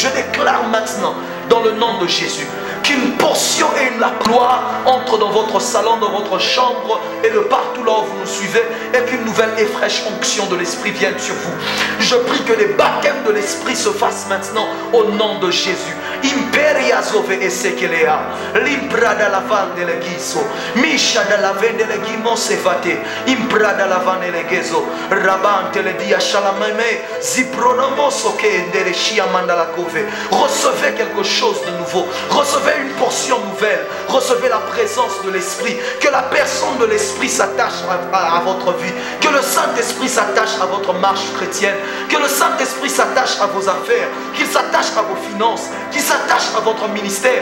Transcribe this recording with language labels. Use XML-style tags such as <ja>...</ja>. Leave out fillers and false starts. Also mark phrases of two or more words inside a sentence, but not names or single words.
<fr>Je déclare maintenant, dans le nom de Jésus, qu'une portion et la gloire entre dans votre salon, dans votre chambre et de partout là où vous nous suivez, et qu'une nouvelle et fraîche onction de l'Esprit vienne sur vous. Je prie que les baptêmes de l'Esprit se fassent maintenant au nom de Jésus. Imperia zove esekelea, limprada la vande le giso, misha da la vende le gimo sevate, imprada la vande le gezo, rabante le dia shalameme, zipronomoso ke endere shia mandala kove. Recevez quelque chose de nouveau, recevez une portion nouvelle, recevez la présence de l'Esprit, que la personne de l'Esprit s'attache à votre vie, que le Saint-Esprit s'attache à votre marche chrétienne, que le Saint-Esprit s'attache à vos affaires, qu'il s'attache à vos finances, qu'il s'attache à votre ministère.</fr>